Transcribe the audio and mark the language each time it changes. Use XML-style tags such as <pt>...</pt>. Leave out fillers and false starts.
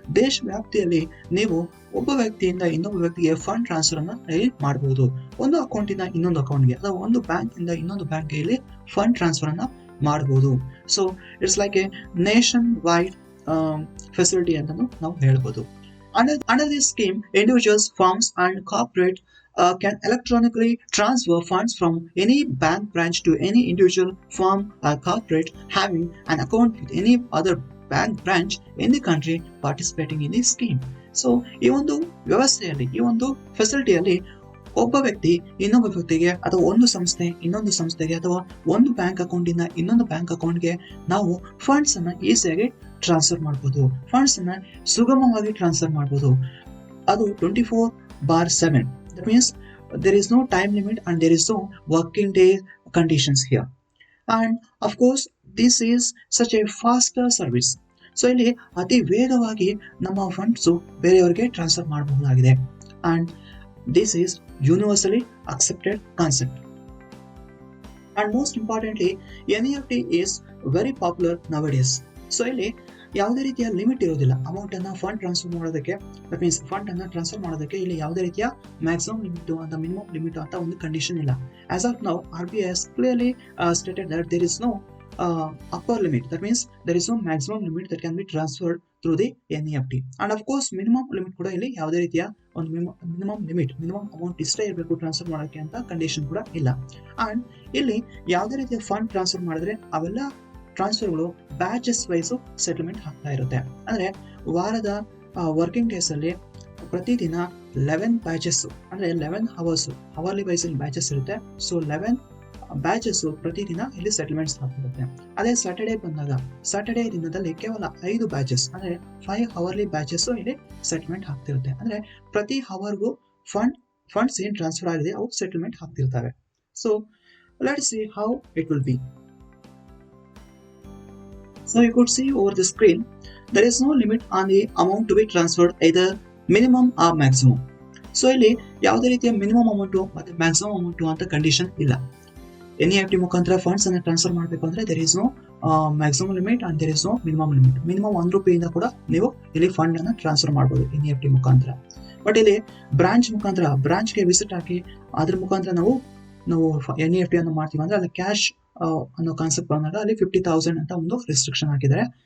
<kn>ದೇಶ ವ್ಯಾಪ್ತಿಯಲ್ಲಿ ನೀವು ಒಬ್ಬ ವ್ಯಕ್ತಿಯಿಂದ ಇನ್ನೊಬ್ಬ ವ್ಯಕ್ತಿಗೆ ಫಂಡ್ ಟ್ರಾನ್ಸ್ಫರ್ ಅನ್ನ ಇಲ್ಲಿ ಮಾಡಬಹುದು. ಒಂದು ಅಕೌಂಟ್ ಇಂದ ಇನ್ನೊಂದು ಅಕೌಂಟ್ಗೆ ಅಥವಾ ಒಂದು ಬ್ಯಾಂಕ್ ಇಂದ ಇನ್ನೊಂದು ಬ್ಯಾಂಕ್ಗೆ ಇಲ್ಲಿ ಫಂಡ್ ಟ್ರಾನ್ಸ್ಫರ್ ಅನ್ನ ಮಾಡಬಹುದು.</kn> <en>so it's like a nationwide facility</en> <kn>ಅಂತ ನಾವು ಹೇಳ್ಬೋದು.</kn> <en>Under this scheme, individuals, firms, and corporate can electronically transfer funds from any bank branch to any individual firm or corporate having an account with any other bank branch in the country participating in this scheme.</en> <kn>So ಈ ಒಂದು ವ್ಯವಸ್ಥೆಯಲ್ಲಿ, ಈ ಒಂದು ಫೆಸಿಲಿಟಿಯಲ್ಲಿ ಒಬ್ಬ ವ್ಯಕ್ತಿ ಇನ್ನೊಬ್ಬ ವ್ಯಕ್ತಿಗೆ ಅಥವಾ ಒಂದು ಸಂಸ್ಥೆ ಇನ್ನೊಂದು ಸಂಸ್ಥೆಗೆ ಅಥವಾ ಒಂದು ಬ್ಯಾಂಕ್ ಅಕೌಂಟ್ ಇಂದ ಇನ್ನೊಂದು ಬ್ಯಾಂಕ್ ಅಕೌಂಟ್ಗೆ ನಾವು ಫಂಡ್ಸ್ ಅನ್ನ ಈಸಿಯಾಗಿ ಟ್ರಾನ್ಸ್ಫರ್ ಮಾಡಬಹುದು. ಫಂಡ್ಸ್ ಅನ್ನ ಸುಗಮವಾಗಿ ಟ್ರಾನ್ಸ್ಫರ್ ಮಾಡಬಹುದು. ಅದು 24/7.</kn> <en>That means there is no time limit and there is no working day conditions here. And of course this is such a faster service.</en> <kn>So ಇಲ್ಲಿ ಅತಿ ವೇಗವಾಗಿ ನಮ್ಮ ಫಂಡ್ಸ್ ಬೇರೆಯವರಿಗೆ ಟ್ರಾನ್ಸ್ಫರ್ ಮಾಡಬಹುದಾಗಿದೆ.</kn> <en>And this is universally accepted concept. And most importantly, NEFT is very popular nowadays.</en> <kn>So ಇಲ್ಲಿ ಯಾವುದೇ ರೀತಿಯ limit ಇರೋದಿಲ್ಲ ಅಮೌಂಟ್ ಅನ್ನ ಫಂಡ್ ಟ್ರಾನ್ಸ್ಫರ್ ಮಾಡೋದಕ್ಕೆ.</kn> <en>that means</en> <kn>ಫಂಡ್ ಅನ್ನ ಟ್ರಾನ್ಸ್ಫರ್ ಮಾಡೋದಕ್ಕೆ ಇಲ್ಲಿ ಯಾವುದೇ ರೀತಿಯ ಮ್ಯಾಕ್ಸಿಮಮ್ ಲಿಮಿಟ್ ಅಂತ ಮಿನಿಮಮ್ ಲಿಮಿಟ್ ಅಂತ ಒಂದು ಕಂಡೀಷನ್ ಇಲ್ಲ.</kn> <en>As of now RBI has clearly stated that there is no upper limit. That means there is no maximum limit that can be transferred through the NEFT. And of course minimum limit</en> <kn>ಕೂಡ ಇಲ್ಲಿ ಯಾವುದೇ ರೀತಿಯ ಒಂದು minimum amount ಇಷ್ಟೇ ಇರಬೇಕು transfer ಮಾಡೋಕ್ಕೆ ಅಂತ condition ಕೂಡ ಇಲ್ಲ. ಅಂಡ್ ಇಲ್ಲಿ ಯಾವುದೇ ರೀತಿಯ ಫಂಡ್ ಟ್ರಾನ್ಸ್ಫರ್ ಮಾಡಿದ್ರೆ ಅವೆಲ್ಲ ಟ್ರಾನ್ಸ್ಫರ್ಗಳು ಬ್ಯಾಚಸ್ ವೈಸ್ ಸೆಟಲ್ಮೆಂಟ್ ಆಗ್ತಾ ಇರುತ್ತೆ. ಅಂದ್ರೆ ವಾರದ ವರ್ಕಿಂಗ್ ಡೇಸ್ ಅಲ್ಲಿ ಪ್ರತಿದಿನ 11 ಬ್ಯಾಚಸ್ ಅಂದ್ರೆ 11 ಅವರ್ಸ್ ಅವರ್ಲಿ ವೈಸ್ ಬ್ಯಾಚಸ್ ಇರುತ್ತೆ. ಸೊ 11 ಬ್ಯಾಚಸ್ ಪ್ರತಿದಿನ ಇಲ್ಲಿ ಸೆಟಲ್ಮೆಂಟ್ಸ್ ಆಗ್ತಿರುತ್ತೆ. ಅದೇ ಸ್ಯಾಟರ್ಡೇ ಬಂದಾಗ ಸ್ಯಾಟರ್ಡೇ ದಿನದಲ್ಲಿ ಕೇವಲ 5 ಬ್ಯಾಚಸ್ ಅಂದ್ರೆ 5 ಅವರ್ಲಿ ಬ್ಯಾಚಸ್ ಇಲ್ಲಿ ಸೆಟಲ್ಮೆಂಟ್ ಆಗ್ತಿರುತ್ತೆ. ಅಂದ್ರೆ ಪ್ರತಿ ಅವರ್ಗೂ ಫಂಡ್ಸ್ ಏನ್ ಟ್ರಾನ್ಸ್ಫರ್ ಆಗಿದೆ ಅವು settlement ಆಗ್ತಿರ್ತವೆ.</kn> <en>So let's see how it will be. So you could see over the screen, there is no limit on the amount to be transferred, either minimum or maximum.</en> <kn>So ಇಲ್ಲಿ ಯಾವುದೇ ರೀತಿಯ minimum amount ಮತ್ತೆ maximum amount ಅಂತ condition ಇಲ್ಲ. NEFT ಮುಖಾಂತರ funds ಅನ್ನ transfer ಮಾಡಬೇಕು ಅಂದ್ರೆ</kn> <en>There is no maximum limit and there is no minimum limit.</en> <kn>Minimum ₹1 ಕೂಡ ನೀವು ಇಲ್ಲಿ ಫಂಡ್ ಅನ್ನ ಟ್ರಾನ್ಸ್ಫರ್ ಮಾಡಬಹುದು NEFT ಮುಖಾಂತರ. ಬಟ್ ಇಲ್ಲಿ ಬ್ರಾಂಚ್ ಮುಖಾಂತರ ಬ್ರಾಂಚ್ಗೆ ವಿಸಿಟ್ ಹಾಕಿ ಅದ್ರ ಮುಖಾಂತರ ನಾವು NEFT ಅನ್ನು ಮಾಡ್ತೀವಿ ಅಂದ್ರೆ ಅಲ್ಲಿ ಕ್ಯಾಶ್ ಅನ್ನೋ ಕಾನ್ಸೆಪ್ಟ್ ಬಂದಾಗ ಅಲ್ಲಿ 50,000 ಅಂತ ಒಂದು ರಿಸ್ಟ್ರಿಕ್ಷನ್ ಹಾಕಿದ್ದಾರೆ.</kn>